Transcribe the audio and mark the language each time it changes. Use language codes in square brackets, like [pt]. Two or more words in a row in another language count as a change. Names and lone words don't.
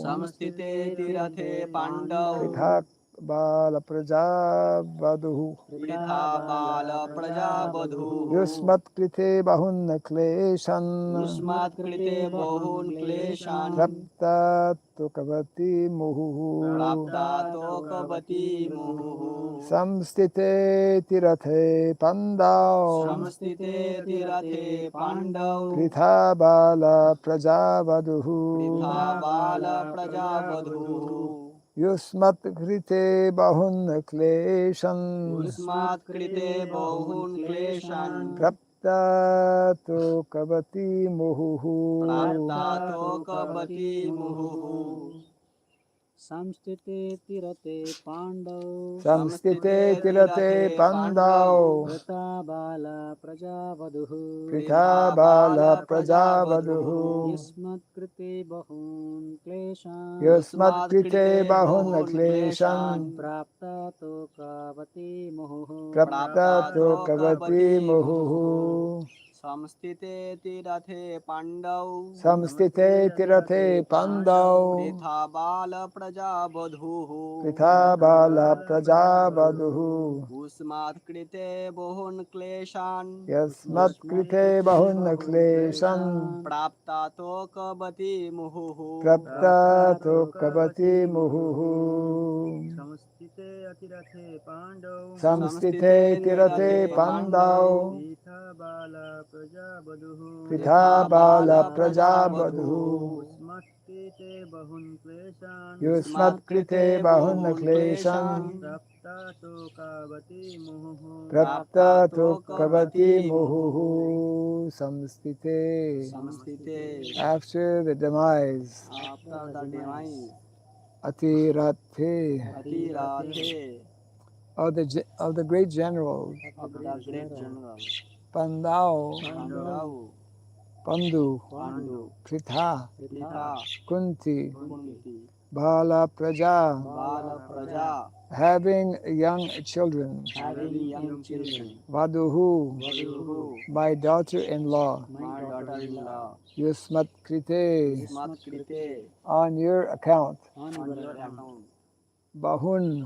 [sa] संस्थिते तिरथे पाण्डौ, पृथक् बाल प्रजा वधूः पृथा बाल प्रजा वधूः, युष्मत् कृते बहून् क्लेशान् युष्मत् कृते बहून् क्लेशान्, प्राप्ता तोकवती मुहु प्राप्ता तोकपती मुहुः, संस्थिते तिरते पाण्डौ संस्थिते तिरथे पाण्डौ, पृथा बाल प्रजा वधूः पृथा बाल प्रजा वधूः, युष्मत् कृते बहून् क्लेशान् युष्मत् कृते बहून् क्लेशान्, प्राप्ता तोकवती मुहु प्राप्ता तोकपती मुहुः, संस्थिते तिरते पाण्डौ Samstite Samstite Tirate तिरथे पाण्डौ, Pandau प्रेत बाल प्रजावधूः Pritha Pritha Bala Bala Praja Praja Vaduhu Vadhuhu, यस्मत् कृते बहून् क्लेशान् Yusmat Yusmat Krite Krite Bahun Bahun Kleshan Kleshan, प्राप्ता तोकवती मुहु Prapta Prapta Tokavati तोकपती मुहुः, Muhu संस्थिते तिरथे पाण्डौ, संस्थिते तिरते पाण्डौ पृथा बाल प्रजा वधूः, पृथा बाल प्रजा वधूः उष्मत् कृते बहून् क्लेशान्, यस्मत् कृते बहून् क्लेशान् प्राप्ता तोकपती मुहुः, प्राप्ता तोकवती मुहु संस्थिते अतिरते पाण्डौ Samstite Samstite Tirate तिरथे पाण्डौ, Pandau पिता बाल प्रजावधूः Pritha Pritha Bala Bala Praja Praja Vaduhu Vadhuhu, यस्मत् कृते बहून् क्लेशान् Yusmat Yusmat Krite Krite Bahun Bahun Kleshan Kleshan, प्राप्ता तोकवती मुहु Prapta प्राप्ता तोकवती तोकपती मुहुः, मुहु संस्थिते. Samstite, [en] After the demise, after the demise, [sa] Atirate, Atirathe [en] of the great general of the great general, [sa] Pandau, Pandav, Pandu, Pandu, Pritha, Pritha, Kunti, Kunti, बाल प्रजा, बाल प्रजा, [en] having young children, having young children, [sa] Vaduhu, Vadhuhu, [en] my daughter-in-law, my daughter-in-law, [sa] युष्मत् कृते, युष्मत् कृते, [en] on your account, on your account, [sa] Bahun,